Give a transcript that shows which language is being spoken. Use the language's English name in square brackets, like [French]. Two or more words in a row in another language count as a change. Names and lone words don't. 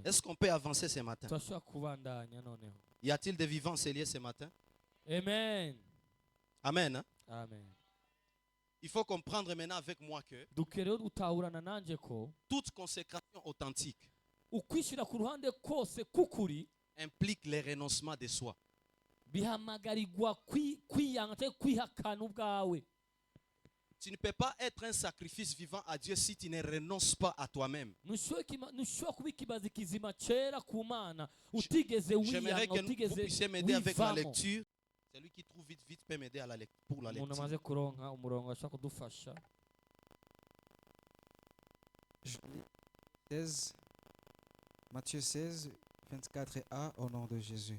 [French] Est-ce qu'on peut avancer ce matin? Y a-t-il des vivants scellés ce matin? Amen. Amen. Hein? Amen. Il faut comprendre maintenant avec moi que toute consécration authentique implique le renoncement de soi. [Kinyarwanda] bihamagarirwa kwiyanga cyangwa kwihakana ubwawe. [French] Tu ne peux pas être un sacrifice vivant à Dieu si tu ne renonces pas à toi-même. J'aimerais que vous puissiez m'aider avec la lecture. Celui qui trouve vite peut m'aider pour la lecture. Matthieu 16, 24a au nom de Jésus.